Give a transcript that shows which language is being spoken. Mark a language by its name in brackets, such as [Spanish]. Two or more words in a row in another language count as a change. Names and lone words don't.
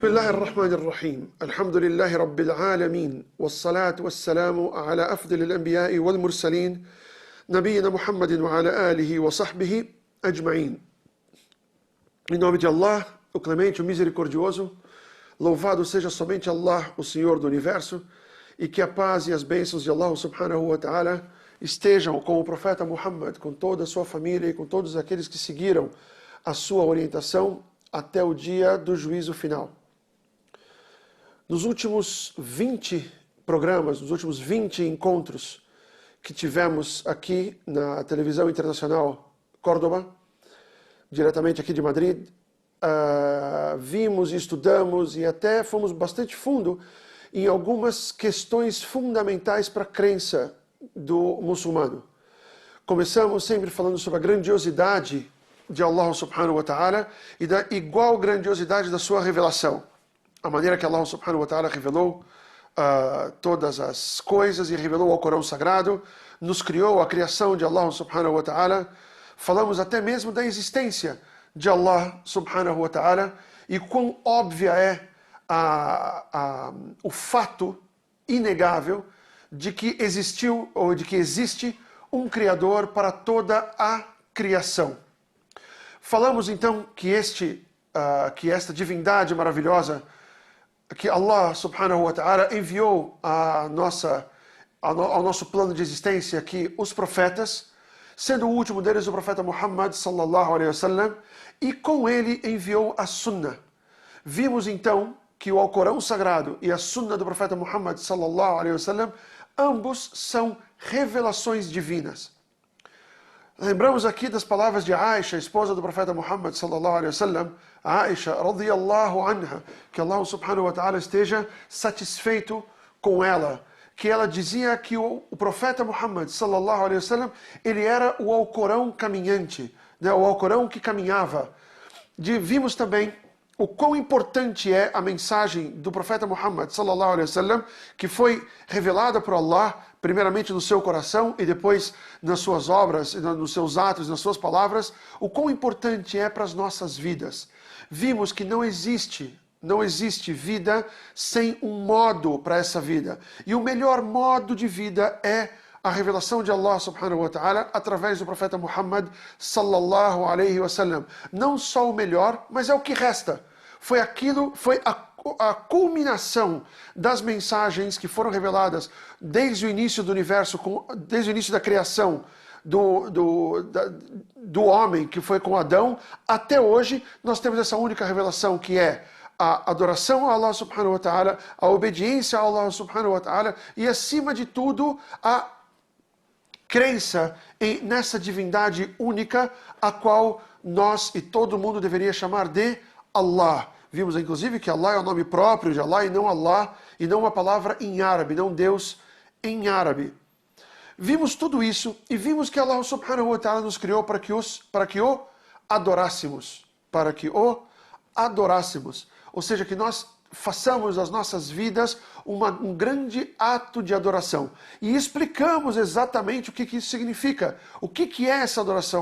[Arabic] بسم الله الرحمن الرحيم الحمد لله رب العالمين والصلاة والسلام على أفضل الأنبياء والمرسلين نبينا Muhammad وعلى آله وصحبه أجمعين. [Portuguese] Em nome de Allah, o Clemente, o Misericordioso, louvado seja somente Allah, o Senhor do Universo, e que a paz e as bênçãos de Allah [Arabic] سبحانه وتعالى [Portuguese] estejam com o profeta Muhammad, com toda a sua família e com todos aqueles que seguiram a sua orientação até o dia do juízo final. Nos últimos 20 programas, nos últimos 20 encontros que tivemos aqui na televisão internacional Córdoba, diretamente aqui de Madrid, vimos e estudamos e até fomos bastante fundo em algumas questões fundamentais para a crença do muçulmano. Começamos sempre falando sobre a grandiosidade de Allah [Arabic] سبحانه وتعالى [Portuguese] e da igual grandiosidade da sua revelação. A maneira que Allah [Arabic] سبحانه وتعالى [Portuguese] revelou todas as coisas e revelou ao Corão Sagrado, nos criou a criação de Allah [Arabic] سبحانه وتعالى. [Portuguese] Falamos até mesmo da existência de Allah [Arabic] سبحانه وتعالى [Portuguese] e quão óbvia é o fato inegável de que existiu ou de que existe um Criador para toda a criação. Falamos então que esta divindade maravilhosa, que Allah [Arabic] سبحانه وتعالى [Portuguese] enviou ao nosso plano de existência aqui os profetas, sendo o último deles o profeta Muhammad [Arabic] صلى الله عليه وسلم, [Portuguese] e com ele enviou a Sunnah. Vimos então que o Alcorão Sagrado e a Sunnah do profeta Muhammad [Arabic] صلى الله عليه وسلم, [Portuguese] ambos são revelações divinas. Lembramos aqui das palavras de Aisha, esposa do profeta Muhammad [Arabic] صلى الله عليه وسلم, [Portuguese] Aisha [Arabic] رضي الله عنها, [Portuguese] que Allah [Arabic] سبحانه وتعالى [Portuguese] esteja satisfeito com ela, que ela dizia que o profeta Muhammad [Arabic] صلى الله عليه وسلم, [Portuguese] ele era o Alcorão caminhante, né, o Alcorão que caminhava. Vimos também o quão importante é a mensagem do profeta Muhammad [Arabic] صلى الله عليه وسلم, [Portuguese] que foi revelada por Allah, primeiramente no seu coração e depois nas suas obras, nos seus atos, nas suas palavras, o quão importante é para as nossas vidas. Vimos que não existe vida sem um modo para essa vida. E o melhor modo de vida é a revelação de Allah [Arabic] سبحانه وتعالى [Portuguese] através do profeta Muhammad [Arabic] صلى الله عليه وسلم. [Portuguese] Não só o melhor, mas é o que resta. Foi a culminação das mensagens que foram reveladas desde o início do universo, desde o início da criação do homem, que foi com Adão, até hoje nós temos essa única revelação, que é a adoração a Allah [Arabic] سبحانه وتعالى, [Portuguese] a obediência a Allah [Arabic] سبحانه وتعالى [Portuguese] e, acima de tudo, a crença nessa divindade única, a qual nós e todo mundo deveria chamar de Allah. Vimos inclusive que Allah é o nome próprio de Allah e não Allah, e não uma palavra em árabe, não Deus em árabe. Vimos tudo isso e vimos que Allah [Arabic] سبحانه وتعالى [Portuguese] nos criou para que o adorássemos. Ou seja, que nós façamos das nossas vidas um grande ato de adoração. E explicamos exatamente o que isso significa. O que é essa adoração?